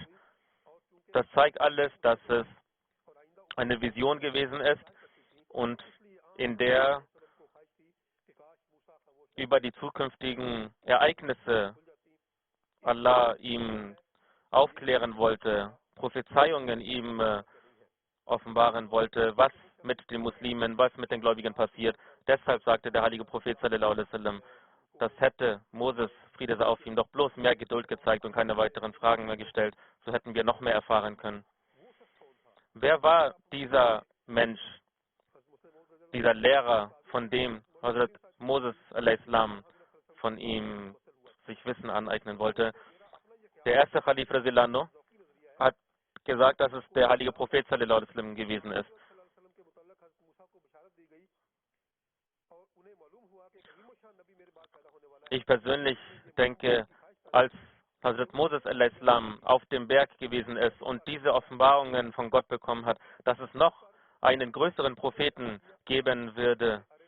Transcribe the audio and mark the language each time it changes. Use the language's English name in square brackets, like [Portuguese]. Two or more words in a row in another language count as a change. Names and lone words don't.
[German] Das zeigt alles, dass es eine Vision gewesen ist und in der über die zukünftigen Ereignisse Allah ihm aufklären wollte, Prophezeiungen ihm offenbaren wollte, was mit den Muslimen, was mit den Gläubigen passiert. Deshalb sagte der heilige Prophet [Arabic] صلى الله عليه وسلم, [German] das hätte Moses, Friede sei auf ihm, doch bloß mehr Geduld gezeigt und keine weiteren Fragen mehr gestellt, so hätten wir noch mehr erfahren können. Wer war dieser Mensch, dieser Lehrer, von dem Hazrat Moses a.s. von ihm sich Wissen aneignen wollte? Der erste Khalif Razilano hat gesagt, dass es der heilige Prophet [Arabic] صلى الله عليه وسلم [German] gewesen ist. Ich persönlich denke, als Hazrat Moses al-Islam auf dem Berg gewesen ist und diese Offenbarungen von Gott bekommen hat, dass es noch einen größeren Propheten geben würde.